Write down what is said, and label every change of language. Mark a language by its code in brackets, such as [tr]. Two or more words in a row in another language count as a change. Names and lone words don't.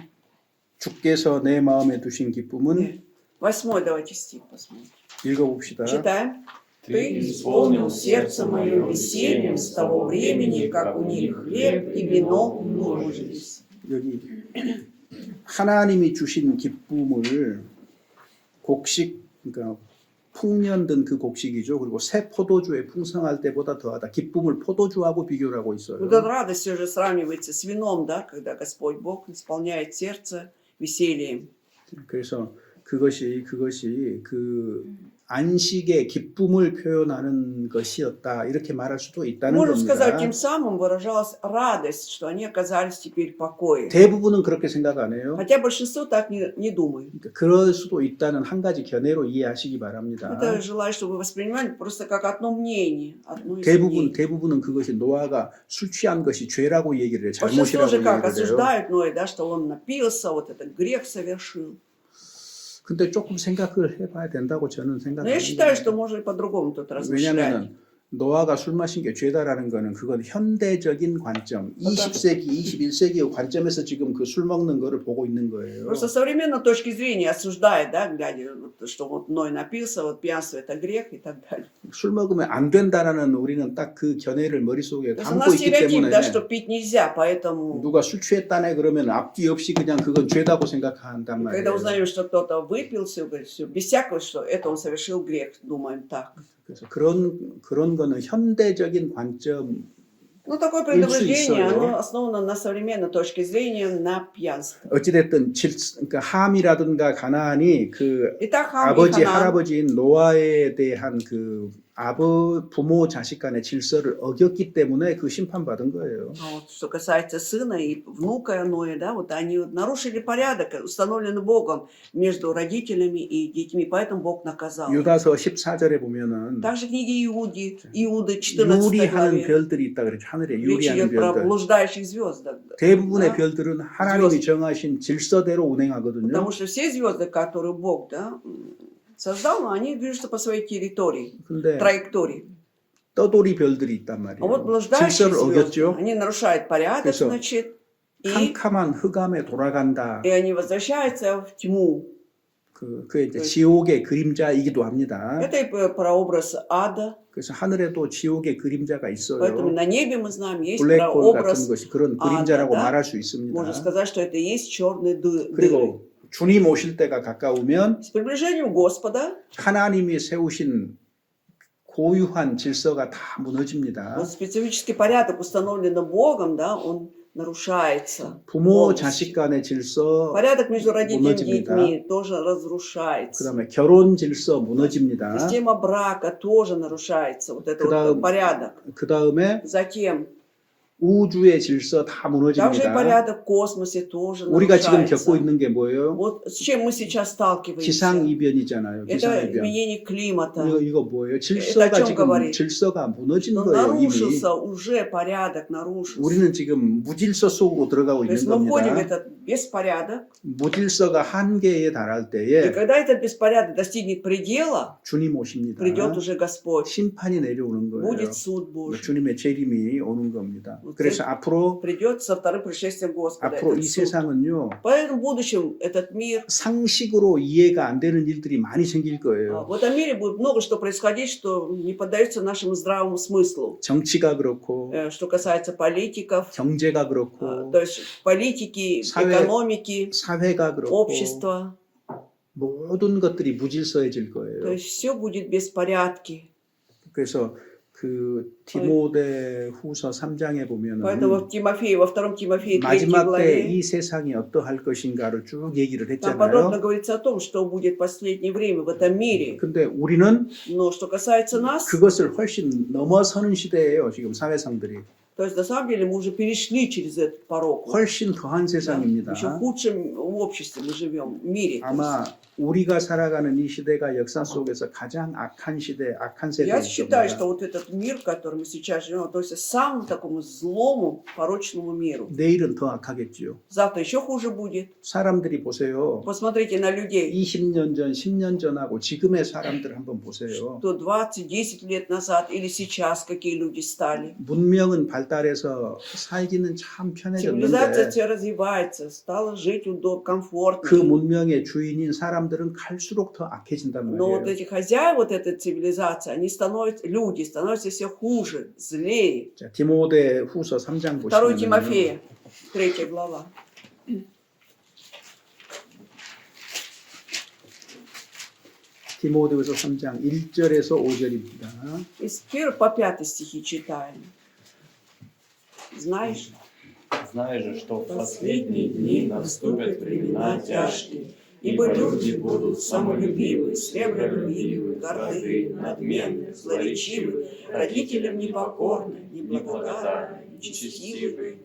[ko] 주께서 내 마음에 두신 기쁨은 [ru] Нет. 8 давайте стих посмотрим. [ko] 읽어봅시다. [ru] Читаем. Ты исполнил сердце мое весельем с того времени, как у них хлеб и вино умножились. [ko] 여기 하나님이 주신 기쁨을 곡식, 그러니까 풍년든 그 곡식이죠. 그리고 새 포도주에 풍성할 때보다 더하다. 기쁨을 포도주하고 비교를 하고 있어요. [ru] Вот эта радость уже сравнивается с вином, да, когда Господь Бог исполняет сердце весельем. [ko] 그래서 그것이 그 안식의 기쁨을 표현하는 것이었다. 이렇게 말할 수도 있다는 [ru] Можно сказать, [ko] 겁니다. [ru] тем самым выражалась радость, что они оказались теперь в покое. [ko] 대부분은 그렇게 생각 안 해요. [ru] Хотя большинство так не думает. [ko] 그러니까 그럴 수도 있다는 한 가지 견해로 이해하시기 바랍니다. [ru] Это желаю, чтобы вы воспринимали просто как одно мнение. Одно из мнений. [ko] 대부분은 그것이 노아가 술 취한 것이 죄라고 얘기를 해요. [ru] Большинство [ko] 잘못이라고 [ru] же как [ko] 얘기를 해요. [ru] осуждают Ноя, да, что он напился, вот этот грех совершил. [ko] 근데 조금 생각을 해봐야 된다고 저는 [ru] Но я считаю, что [ko] 생각합니다. [ru] можно и по-другому тут размышлять. [ko] 왜냐하면 노아가 술 마신 게 죄다라는 거는 그건 현대적인 관점, 20세기, 21세기의 관점에서 지금 그 술 먹는 거를 보고 있는 거예요. [ru] Просто с современной точки зрения осуждает, да, глядя, вот, что вот Ной напился, вот пьянство это грех и так далее. [ko] 술 먹으면 안 된다라는 우리는 딱 그 견해를 머릿속에 [ru] То есть у [ko] 담고 [ru] нас [ko] 있기 [ru] стереотип, [ko] 때문에 [ru] да, что пить нельзя, поэтому [ko] 누가 술 취했다네 그러면 앞뒤 없이 그냥 그건 죄다고 생각한단 [ru] когда [ko] 말이에요. [ru] узнаем, что кто-то выпил все, без всякого, что это он совершил грех, думаем так. [ko] 그래서 그런 거는 현대적인 관점. [ru] Ну, такое [ko] 수 [ru] предубеждение, [ko] 있어요. [ru] оно основано на современной точке зрения, на пьянстве. [ko] 어찌됐든 그러니까 함이라든가 가나안이 그 [ru] Итак, Хам и [ko] 아버지 [ru] Ханан, [ko] 할아버지인 노아에 대한 그 부모 자식 간의 질서를 어겼기 때문에 그 심판받은 거예요. [ru] а вот, что касается сына и внука Ноя, да, вот они вот нарушили порядок, установленный Богом между родителями и детьми, поэтому Бог наказал. [ko] 유다서 14절에 보면은 [ru] Также в книге Иуды 14 [ko] 유리하는 [ru] главе, [ko] 별들이 있다 그랬죠. 하늘에 [ru] речь [ko] 유리하는 [ru] идет про [ko] 별들. [ru] блуждающих звездах. [ko] 대부분의 [ru] Да? [ko] 별들은 하나님이 정하신 질서대로 운행하거든요. [ru] Потому что все звезды, которые Бог, да, создал, они движутся по своей территории, [ko] 근데 [ru] траектории. [ko] 떠돌이 별들이 있단 [ru] А вот [ko] 말이에요. [ru] блуждающие [ko] 질서를 [ru] звезды, [ko] 어겼죠. [ru] они нарушают порядок, [ko] 그래서 [ru] значит, и [ko] 캄캄한 흑암에 돌아간다. [ru] они возвращаются в тьму. [ko] 그게 이제 지옥의 그림자이기도 합니다. [ru] Это и прообраз ада. [ko] 그래서 하늘에도 지옥의 그림자가 [ru] Поэтому [ko] 있어요. [ru] на небе мы знаем, есть [ko] 블랙홀 같은 [ru] прообраз. [ko] 것이 그런 [ru] ада, [ko] 그림자라고 [ru] да? [ko] 말할 수 있습니다. [ru] Можно сказать, что это и есть черные дыры. [ko] 그리고 주님 오실 때가 가까우면 [ru] С приближением Господа, [ko] 하나님이 세우신 고유한 질서가 다 무너집니다. [ru] вот специфический порядок, установленный Богом, да, он нарушается. [ko] 부모 [ru] полностью. [ko] 자식 간의 질서, [ru] Порядок между родителями и [ko] 무너집니다. [ru] детьми тоже разрушается. [ko] 그다음에 결혼 질서 무너집니다. [ru] Система брака тоже нарушается. Вот это [ko] 그다음- [ru] вот порядок. [ko] 그다음에 [ru] Затем [ko] 우주의 질서 다 [ru] также и [ko] 무너집니다. [ru] порядок в космосе тоже [ko] 우리가 지금 [ru] нарушается. [ko] 겪고 있는 게 뭐예요? [ru] Вот с чем мы сейчас сталкиваемся? [ko] 기상 이변이잖아요. [ru] Это [ko] 기상 이변. [ru] изменение климата. [ko] 이거 뭐예요? [ru] о [ko] 질서가 [ru] чем [ko] 지금 [ru] говорит? [ko] 질서가 무너진 [ru] Но [ko] 거예요. 이미. [ru] нарушился уже порядок, нарушился. [ko] 우리는 지금 무질서 속으로 들어가고 [ru] То есть [ko] 있는 [ru] мы входим в [ko] 겁니다. [ru] этот беспорядок. [ko] 무질서가 한계에 달할 [ru] И [ko] 때에 [ru] когда этот беспорядок достигнет предела, [ko] 주님 오십니다. [ru] придет уже Господь. [ko] 심판이 내려오는 거예요. [ru] Будет суд Божий. [ko] 주님의 재림이 오는 겁니다. [ru] Вот [ko] 그래서 앞으로 [ru] Придет со вторым пришествием Господа. [ko] 이 [ru] этот суд. [ko] 세상은요 [ru] Поэтому в будущем этот мир, [ko] 상식으로 이해가 안 되는 일들이 많이 생길 거예요. [ru] в этом мире будет много что происходить, что не поддается нашему здравому смыслу. [ko] 정치가 그렇고 [ru] Что касается политиков, [ko] 경제가 그렇고 [ru] то есть политики, [ko] 사회- [ru] экономики, [ko] 사회가 그렇고 [ru] общества. [ko] 모든 것들이 무질서해질 [ru] То [ko] 거예요. [ru] есть все будет беспорядки. [ko] 그래서 그 디모데 후서 3장에 보면은 [ru] Поэтому в Тимофее, во втором Тимофее 3 [ko] 마지막 때 [ru] главе [ko] 이 세상이 어떠할 것인가를 쭉 얘기를 [ru] там подробно [ko] 했잖아요. [ru] говорится о том, что будет в последнее время в этом мире. [ko] 근데 우리는 [ru] Но что касается нас, [ko] 그것을 훨씬 넘어서는 시대예요. 지금 사회상들이. [ru] то есть на самом деле мы уже перешли через этот порог. [ko] 훨씬 더한 [ru] Да, [ko] 세상입니다. [ru] еще в худшем обществе мы живем, в мире. [ko] 아마 우리가 살아가는 이 시대가 역사 속에서 가장 악한 시대, 악한 [ru] Я [ko] 세대일 [ru] считаю, что [ko] 겁니다. [ru] вот этот мир, в котором мы сейчас живем, относится к самому такому злому, порочному миру. [ko] 내일은 더 악하겠지요. [ru] Завтра еще хуже будет. [ko] 사람들이 보세요. [ru] Посмотрите на людей, [ko] 20년 전, 10년 전하고 지금의 사람들 한번 보세요. [ru] что 20, 10 лет назад или сейчас какие люди стали. [ko] 문명은 발달해서 살기는 참 [ru] Цивилизация [ko] 편해졌는데 [ru] все развивается, стала жить удобно, [ko] 그 [ru] комфортно. [ko] 문명의 주인인 사람들은 갈수록 더 악해진단 [ru] Но вот [ko] 말이에요. [ru] эти хозяеи вот этой цивилизации, они становятся, люди становятся все хуже, злее. [ko] 자, 디모데 후서 3장 [ru] 2 [ko] 보시면 [ru] Тимофея, 3 глава. [ko] 디모데후서 3장 1절에서 5절입니다. [ru] Из 1 по 5 стихи читаем. Знаешь, Знаешь же, что в последние дни наступят времена тяжкие, ибо люди будут самолюбивы, сребролюбивы, горды, надменны, злоречивы, родителям непокорны, неблагодарны, нечестивы,